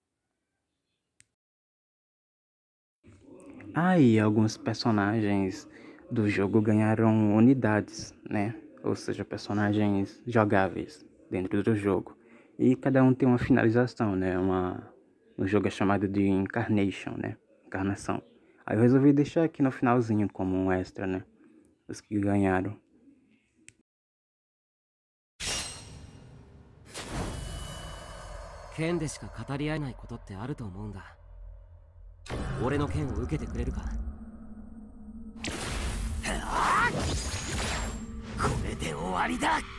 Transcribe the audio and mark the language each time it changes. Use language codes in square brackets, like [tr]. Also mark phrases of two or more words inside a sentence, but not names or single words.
[pt] Ah, e alguns personagens do jogo ganharam unidades, né? Ou seja, personagens jogáveis dentro do jogo. E cada um tem uma finalização, né? O jogo é chamado de Incarnation, né? Encarnação. Aí eu resolvi deixar aqui no finalzinho como um extra, né? Os que ganharam. [ja] 剣でしか語り合えないことってあると思うんだ。俺の剣を受けてくれるか。これで終わりだ。